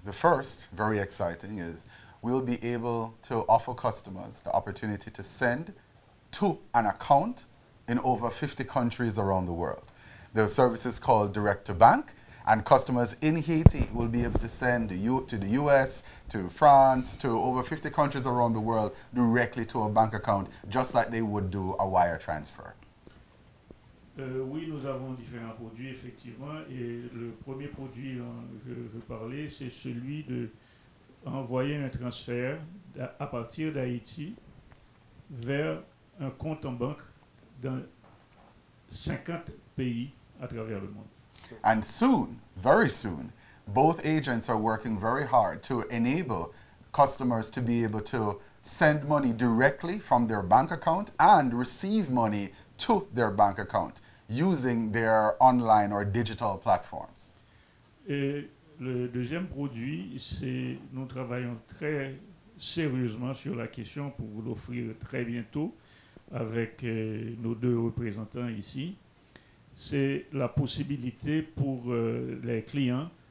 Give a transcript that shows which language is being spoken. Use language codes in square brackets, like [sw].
[en] The first, very exciting, is we'll be able to offer customers the opportunity to send to an account in over 50 countries around the world. There are services called Direct to Bank, and customers in Haiti will be able to send to the US, to France, to over 50 countries around the world directly to a bank account, just like they would do a wire transfer. [fr] Oui, nous avons différents produits, effectivement, et le premier produit dont je veux parler, c'est celui d'envoyer un transfert à partir d'Haïti vers un compte en banque dans 50 pays à travers le monde. [en] And soon, very soon, both agents are working very hard to enable customers to be able to send money directly from their bank account and receive money to their bank account using their online or digital platforms. [fr] Et le deuxième produit, c'est nous travaillons très sérieusement sur la question pour vous l'offrir très bientôt avec nos deux représentants ici. C'est la possibilité pour les clients